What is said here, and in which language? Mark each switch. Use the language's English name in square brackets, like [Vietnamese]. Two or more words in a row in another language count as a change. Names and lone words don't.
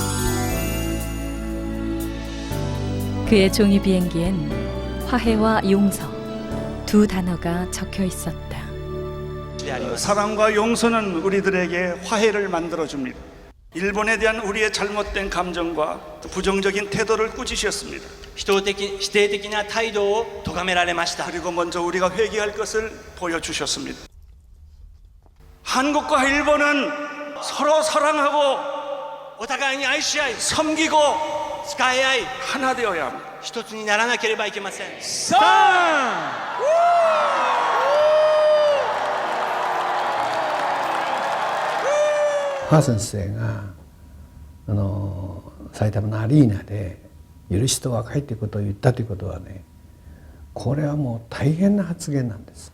[Korean] 그의 종이 비행기엔 화해와 용서 두 단어가 적혀 있었다. 사랑과 용서는 우리들에게 화해를 만들어줍니다. 일본에 대한 우리의 잘못된 감정과 부정적인 태도를 꾸짖으셨습니다. [Japanese] 否定的な態度を咎められました。 [Korean] 그리고 먼저 우리가 회개할 것을 보여주셨습니다. 한국과 일본은 서로 사랑하고 [Japanese] お互いに愛し合い、 [Korean] 섬기고 [Japanese] 使い合い、 [Korean] 하나 되어야 합니다. [Japanese] 一つにならなければいけません。ハ先生が埼玉のアリーナで許しと和解ということを言ったということはね、これはもう大変な発言なんです。